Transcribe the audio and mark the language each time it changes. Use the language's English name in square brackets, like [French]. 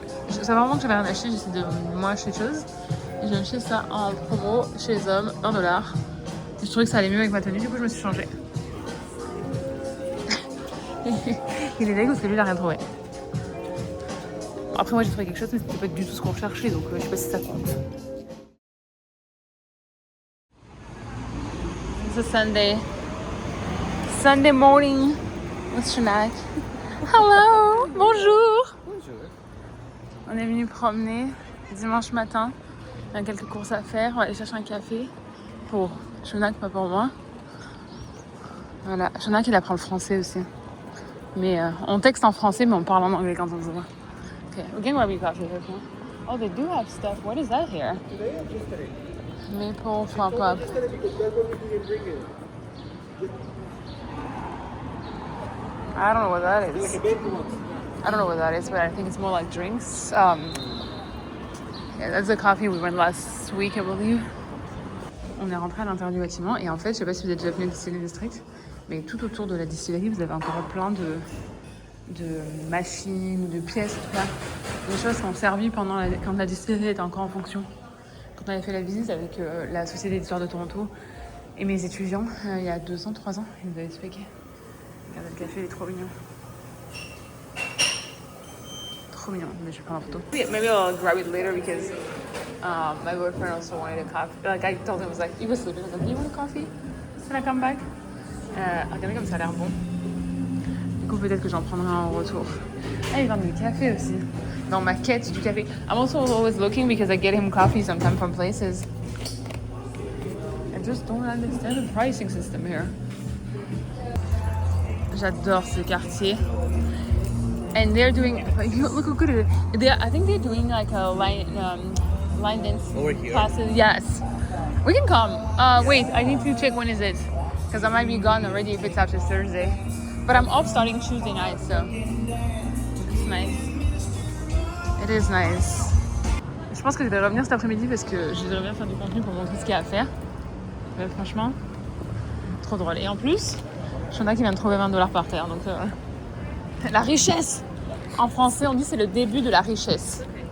[French] Je savais vraiment que j'avais rien acheté, j'essaie de moi acheter des choses. Et j'ai acheté ça en promo chez les hommes, $1. Et je trouvais que ça allait mieux avec ma tenue, du coup je me suis changée. Il est dégueu parce que lui il a rien trouvé. Après moi j'ai trouvé quelque chose mais c'était pas du tout ce qu'on cherchait, donc je sais pas si ça compte. [English] a Sunday morning with Shanac. [French] Hello, bonjour. On est venu promener dimanche matin. Il y a quelques courses à faire. On va aller chercher un café pour Shanac, pas pour moi. Voilà, Shanac il apprend le français aussi. Mais on texte en français, mais on parle en anglais quand on se voit. [English] Okay, we're getting Webby coffee here. Oh, they do have stuff. What is that here? Maple flop up. I don't know what that is. I don't know what that is, but I think it's more like drinks. Yeah, that's the coffee we went last week, I believe. [French] On est rentré à l'intérieur du bâtiment et en fait, je sais pas si vous êtes déjà venu au Distillery District, mais tout autour de la distillerie, vous avez encore plein de machines ou de pièces, tout ça. Des choses qui ont servi quand la distillerie était encore en fonction. Quand on avait fait la visite avec la Société d'Histoire de Toronto et mes étudiants, il y a 2 ans, 3 ans, ils nous avaient expliqué. Regardez, le café, il est trop mignon. Trop mignon, mais je vais prendre en photo. [English] Maybe I'll grab it later because my boyfriend also wanted a coffee. Like I told him, I was like, he was sleeping. I was like, do you want a coffee? Can I come back? [French] Regardez comme ça a l'air bon. Du coup, peut-être que j'en prendrai un au retour. Ah, ils vendent du café aussi. Dans ma quête du café. [English] I'm also always looking because I get him coffee sometimes from places. I just don't understand the pricing system here. [French] J'adore ce quartier. [English] And they're doing, look how good it is. I think they're doing like a line dance Over here? classes. Yes. We can come. Wait, I need to check when is it. Because I might be gone already if it's after Thursday. But I'm off starting Tuesday night, so it's nice. It is nice. [French] Je pense que je vais revenir cet après-midi parce que je vais bien faire du contenu pour montrer ce qu'il y a à faire. Mais franchement, trop drôle. Et en plus, Shona qui vient de trouver $20 par terre. Donc la richesse. En français, on dit c'est le début de la richesse.